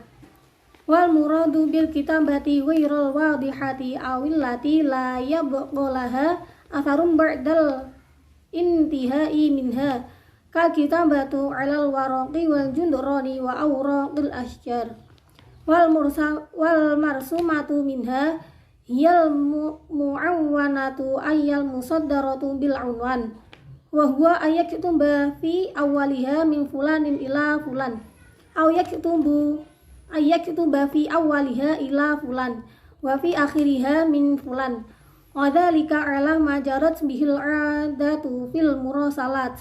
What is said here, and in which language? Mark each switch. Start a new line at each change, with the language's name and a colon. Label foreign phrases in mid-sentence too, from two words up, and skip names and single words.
Arabic: والمراد بالكتابة غير الواضحة أي التي لا يبقى لها أثر بعد الانتهاء منها كالكتابة على الورق والجدران وأوراق الأشجار والمرسومة منها هي المعنونة أي المصدرة بالعنوان وهو أن يكتب في أولها من فلان إلى فلان أو يكتب في أولها إلى فلان وفي آخرها من فلان. وذلك على ما جرت به العادة في المراسلات.